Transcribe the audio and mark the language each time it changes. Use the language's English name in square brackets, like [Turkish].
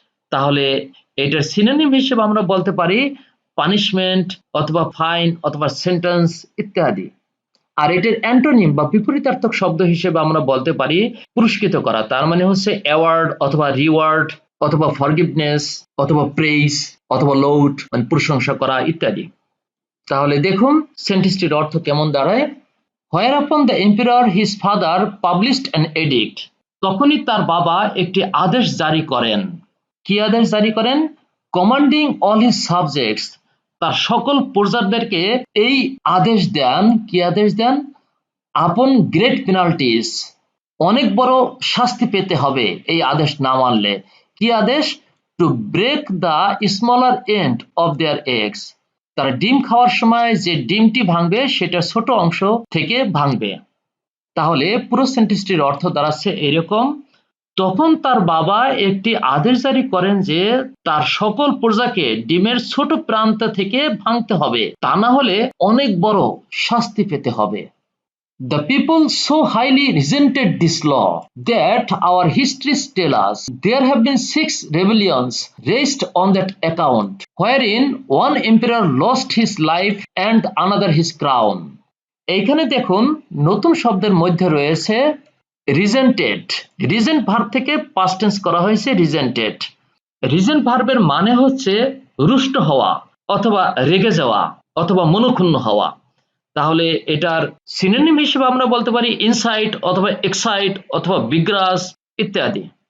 [Bangla] তাহলে এটার সিনোনিম হিসেবে আমরা বলতে পারি পানিশমেন্ট অথবা ফাইন অথবা সেন্টেন্স ইত্যাদি। আর এটার অ্যান্টোনিম বা বিপরীতার্থক শব্দ হিসেবে আমরা বলতে পারি পুরস্কৃত করা। তার মানে হচ্ছে অ্যাওয়ার্ড অথবা রিওয়ার্ড অথবা ফরগিভনেস অথবা প্রেইজ অথবা লৌড, মানে প্রশংসা করা ইত্যাদি। তাহলে দেখুন সেন্টেন্সটির অর্থ কেমন দাঁড়ায়। [English] Whereupon the emperor his father published an edict, [Bangla] তখনই তার বাবা একটি আদেশ জারি করেন। কি আদেশ জারি করেন? [English] commanding all his subjects, [Bangla] তার সকল প্রজাদেরকে এই আদেশ দেন। কি আদেশ দেন? [English] upon great penalties, [Bangla] অনেক বড় শাস্তি পেতে হবে এই আদেশ না মানলে। কি আদেশ? [English] to break the smaller end of their eggs, [Bangla] তারা ডিম খাওয়ার সময় যে ডিমটি ভাঙবে সেটা ছোট অংশ থেকে ভাঙবে। তাহলে পুরো সেন্টেন্সটির অর্থ দাঁড়াচ্ছে এরকম: তখন তার বাবা একটি আদেশ জারি করেন যে তার সকল প্রজাকে ডিমের ছোট প্রান্ত থেকে ভাঙতে হবে, তা না হলে অনেক বড় শাস্তি পেতে হবে। [English] The people so highly resented this law that our histories tell us there have been 6 rebellions raised on that account, wherein one emperor lost his life and another his crown. [Bangla] এইখানে দেখুন নতুন শব্দের মধ্যে রয়েছে রিজেন্টেড। রিজেন্ট ভার্ব থেকে past tense করা হয়েছে রিজেন্টেড। Regent ভার্বের মানে হচ্ছে রুষ্ট হওয়া অথবা রেগে যাওয়া অথবা মনক্ষুণ্ণ হওয়া। তাহলে এটার সিনোনিম হিসেবে আমরা বলতে পারি ইনসাইট অথবা এক্সাইট অথবা বিগ্রাস ইত্যাদি।